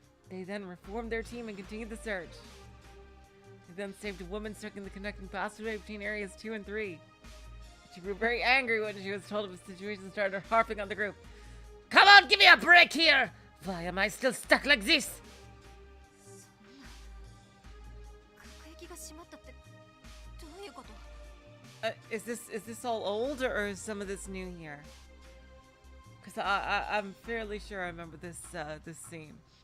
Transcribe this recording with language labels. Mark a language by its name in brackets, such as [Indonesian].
[English] They then reformed their team and continued the search. They then saved a woman stuck in the connecting passageway between areas 2 and 3. She grew very angry when she was told of the situation and started harping on the group. Come on, give me a break here! Why am I still stuck like this? [Japanese] しまったってどういうこと？ [English] Is this all old or is some of this new here? Because I'm fairly sure I remember this this scene.